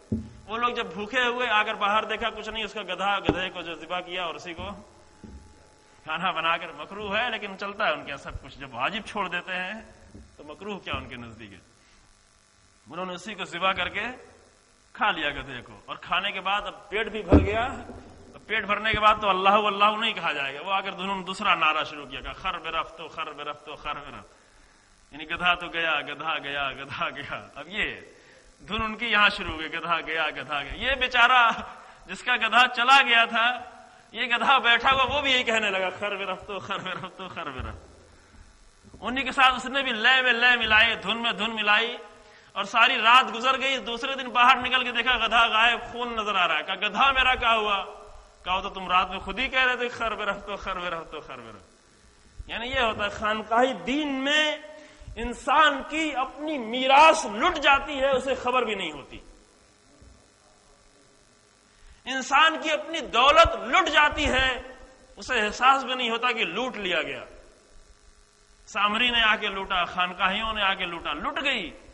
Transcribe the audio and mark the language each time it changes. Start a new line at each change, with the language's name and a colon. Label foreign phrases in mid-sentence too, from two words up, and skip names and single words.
Urdu: وہ لوگ جب بھوکے ہوئے آ کر باہر دیکھا کچھ نہیں, اس کا گدھے کو جو ذبح کیا اور اسی کو کھانا بنا کر, مکروہ ہے لیکن چلتا ہے ان کے سب کچھ. جب واجب چھوڑ دیتے ہیں تو مکروہ کیا ان کے نزدیک ہے. انہوں نے اسی کو ذبح کر کے کھا لیا گدھے کو, اور کھانے کے بعد اب پیٹ بھی بھر گیا. پیٹ بھرنے کے بعد تو اللہ اللہ نہیں کہا جائے گا. وہ آ کر انہوں نے دوسرا نعرہ شروع کیا, کہ
Persian: خر برفت و خر برفت
Urdu: و خر برفت, یعنی گدھا تو گیا, گدھا گیا, گدھا گیا. اب یہ دھن ان کی یہاں شروع ہو گئی, گدھا گیا, گدھا گیا. یہ بیچارہ جس کا گدھا چلا گیا تھا, یہ گدھا بیٹھا ہوا, وہ بھی یہی کہنے لگا
Persian: خر برفت و خر برفت
Urdu: و خر برفت. انہی کے ساتھ اس نے بھی لے میں لے ملائی, دھن میں دھن ملائی, اور ساری رات گزر گئی. دوسرے دن باہر نکل کے دیکھا گدھا غائب, خون نظر آ رہا ہے. کہا گدھا میرا کیا ہوا؟ کہا تو تم رات میں خود ہی کہہ رہے تھے
Persian: خر برفت و خر برفت
Urdu: و خر برفت. یعنی یہ ہوتا ہے خانقاہی دین میں انسان کی اپنی میراث لٹ جاتی ہے, اسے خبر بھی نہیں ہوتی. انسان کی اپنی دولت لٹ جاتی ہے، اسے احساس بھی نہیں ہوتا کہ لوٹ لیا گیا۔ سامری نے آ کے لوٹا، خانقاہیوں نے آ کے لوٹا، لٹ گئی۔